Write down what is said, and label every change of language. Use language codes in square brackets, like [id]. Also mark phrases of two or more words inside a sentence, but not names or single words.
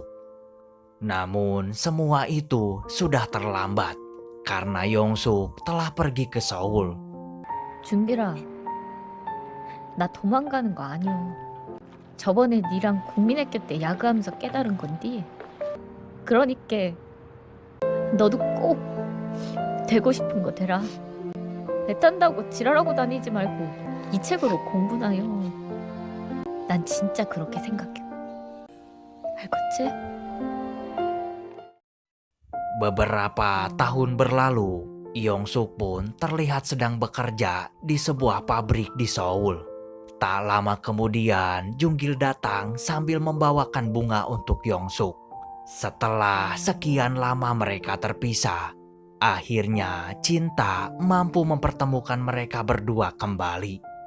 [id] Namun semua itu sudah terlambat karena Yongsuk telah pergi ke Seoul. [ko] 준길아, 나 도망가는 거 아니야. 저번에 니랑 국민학교 때 야구하면서 깨달은 건디. 그러니까 너도 꼭 되고 싶은 거 되라. 애탄다고 지랄하고 다니지 말고 이 책으로 공부나 해. 난 진짜 그렇게 생각해. 알겠지? [id] Beberapa tahun berlalu, Yongsuk pun terlihat sedang bekerja di sebuah pabrik di Seoul. Tak lama kemudian, Junggil datang sambil membawakan bunga untuk Yongsuk. Setelah sekian lama mereka terpisah, akhirnya cinta mampu mempertemukan mereka berdua kembali.